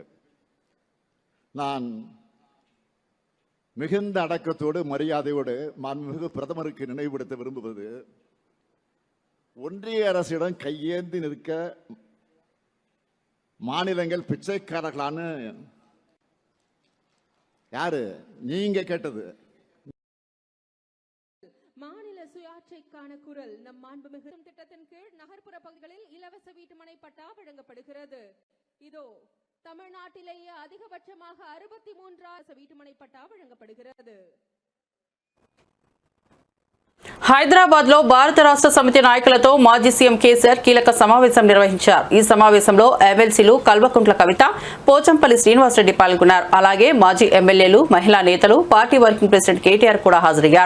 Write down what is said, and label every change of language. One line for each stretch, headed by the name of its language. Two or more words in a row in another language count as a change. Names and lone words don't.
Tamil: நான் மிகுந்த அடக்கத்தோடு மரியாதையோடு மாண்புமிகு பிரதமருக்கு நினைவுபடுத்த விரும்புவது, ஒன்றிய அரசிடம் கையேந்தி நிற்க மாநிலங்கள் பிச்சைக்காரர்களான்னு யாரு நீங்க கேட்டது? மாநில சுயாட்சிக்கான குரல் நம் மாண்புமிகு திட்டத்தின் கீழ் நகர்ப்புற பகுதிகளில் இலவச வீட்டுமனை பட்டா வழங்கப்படுகிறது. இதோ தமிழ்நாட்டிலேயே அதிகபட்சமாக 63,000 வீட்டுமனை பட்டா வழங்கப்படுகிறது.
Telugu: హైదరాబాద్ లో భారత రాష్ట్ర సమితి నాయకులతో మాజీ సీఎం కేసీఆర్ కీలక సమావేశం నిర్వహించారు. ఈ సమావేశంలో ఎమ్మెల్సీలు కల్వకుంట్ల కవిత, పోచంపల్లి శ్రీనివాసరెడ్డి పాల్గొన్నారు. అలాగే మాజీ ఎమ్మెల్యేలు, మహిళా నేతలు, పార్టీ వర్కింగ్ ప్రెసిడెంట్ కేటీఆర్ కూడా హాజరయ్యారు.